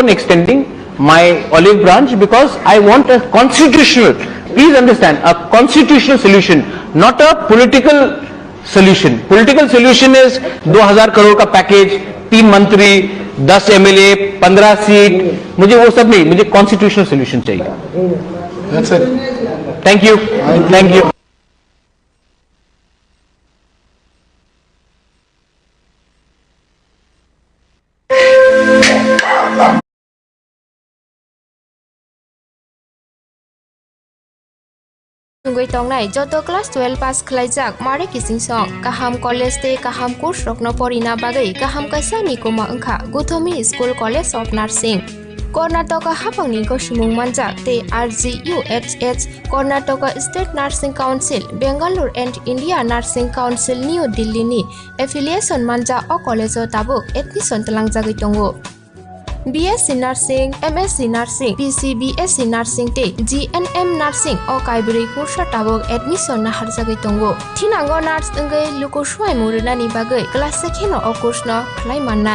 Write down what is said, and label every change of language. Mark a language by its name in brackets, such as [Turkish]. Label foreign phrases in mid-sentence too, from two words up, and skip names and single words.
[English] on extending my olive branch because I want a constitutional, please understand, a constitutional solution, not a political solution. Political solution is [Hindi] 2000 crore का पैकेज, 3 मंत्री, 10 एमएलए, 15 सीट, मुझे वो सब नहीं, मुझे [English] constitutional solution [Hindi] चाहिए। [English] That's it. thank you, thank you. [Kok Borok] Ngui tong nai joto class 12 pass khlaijak mare kising song kaham college te kaham course rokno porina bagai kaham kaisa ni koma angkha Gothomi School College of Nursing Karnataka hapangni ko simung manjak te RGUHH Karnataka State Nursing Council Bangalore and India Nursing Council New Delhi ni affiliation manja o college o tabuk admission talangjagoi tongo BSc Nursing, MSc Nursing, BSc Nursing te GNM Nursing o kaibri kursa tabok admission na harjagai tongo. Thinango nurse engai luko swai murunani bagai class 2 o course no khlai mannai.